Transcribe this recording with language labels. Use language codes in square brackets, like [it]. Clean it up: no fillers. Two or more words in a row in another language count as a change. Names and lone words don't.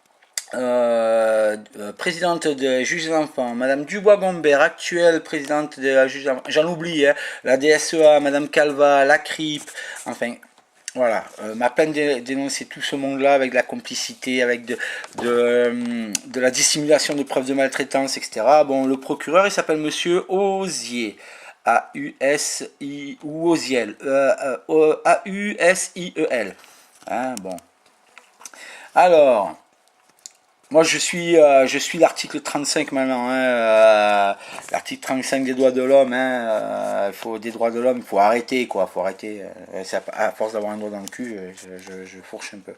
[fr] présidente des juges d'enfants, Madame Dubois-Gombert, actuelle présidente de la juge d'enfants, j'en oublie, hein, la DSEA, Madame Calva, la CRIP, enfin, voilà, m'a peine dénoncer tout ce monde-là avec de la complicité, avec de la dissimulation de preuves de maltraitance, etc. Bon, le procureur, il s'appelle Monsieur Osier. A-U-S-I ou Osiel. A-U-S-I-E-L. Hein, bon. Alors, moi, je suis l'article 35 maintenant, hein, l'article 35 des droits de l'homme. Hein, des droits de l'homme, il faut arrêter, quoi. Faut arrêter. À force d'avoir un doigt dans le cul, je fourche un peu.